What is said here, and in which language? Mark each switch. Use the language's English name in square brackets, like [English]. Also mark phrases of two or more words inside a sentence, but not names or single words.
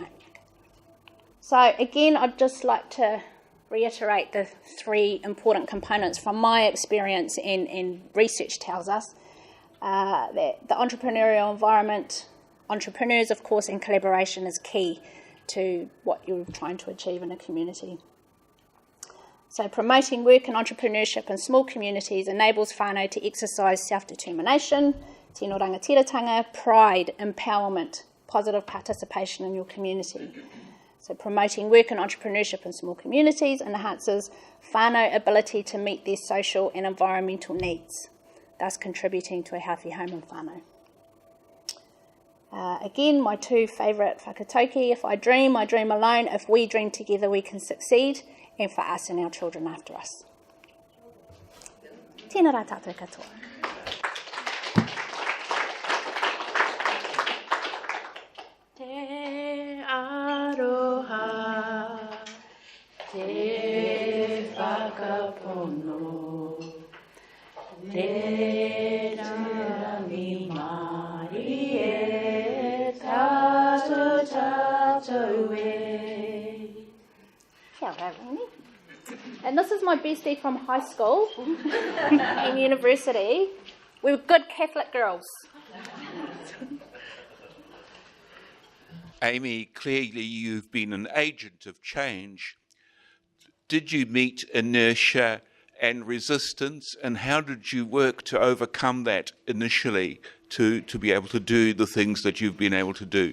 [English] So again, I'd just like to reiterate the three important components from my experience and research tells us that the entrepreneurial environment, entrepreneurs of course, and collaboration is key to what you're trying to achieve in a community. So promoting work and entrepreneurship in small communities enables whānau to exercise self-determination, [Māori] tino rangatiratanga, [English] pride, empowerment, positive participation in your community. So promoting work and entrepreneurship in small communities enhances whānau ability to meet their social and environmental needs, thus contributing to a healthy home in whānau. Again, my two favourite whakatauki, if I dream alone, if we dream together we can succeed, and for us and our children after us. [Māori] Tēnā rā tātou katoa. Te aroha, te whakapono, te rangi mari e tātou e. Kia ora, Rini. [English] And this is my bestie from high school and university. We were good Catholic girls. Aimee, clearly you've been an agent of change. Did you meet inertia and resistance, and how did you work to overcome that initially to be able to do the things that you've been able to do?